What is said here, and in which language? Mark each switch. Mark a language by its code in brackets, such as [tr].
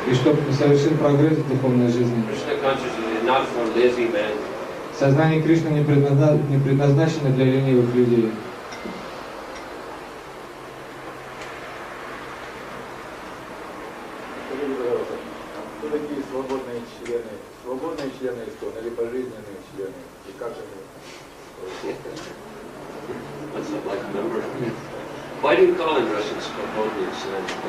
[ru] И чтобы совершить прогресс в духовной жизни. [en] Krishna consciousness is not for lazy men. [ru] Сознание Кришны не предназначено для ленивых людей. Скажите, пожалуйста, кто такие свободные члены? Свободные члены искон или пожизненные члены? И как они? [en] That's a life member. Why do you call in Russian [ru] Svobodny Член?